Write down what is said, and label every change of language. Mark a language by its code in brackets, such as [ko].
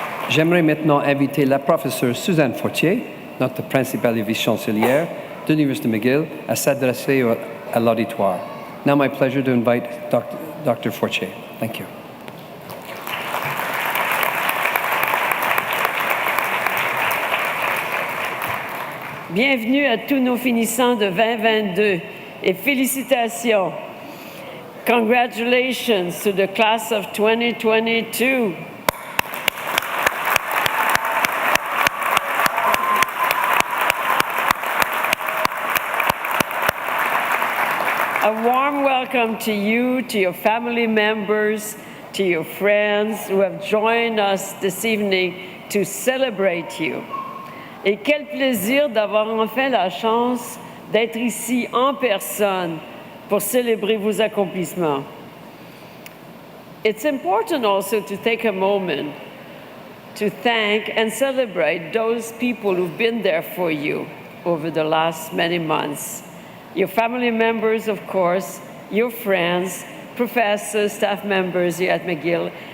[fr] J'aimerais maintenant inviter la professeure Suzanne Fortier, notre principale et vice-chancelière de l'Université McGill, à s'adresser à l'auditoire. [en] Now my pleasure to invite Dr. Fortier. Thank you. [fr] Bienvenue à tous nos finissants de 2022 et félicitations. [en] Congratulations to the class of 2022. A warm welcome to you, to your family members, to your friends who have joined us this evening to celebrate you. [fr] Et quel plaisir d'avoir enfin la chance d'être ici en personne pour célébrer vos accomplissements. [en] It's important also to take a moment to thank and celebrate those people who've been there for you over the last many months. Your family members, of course, your friends, professors, staff members here at McGill.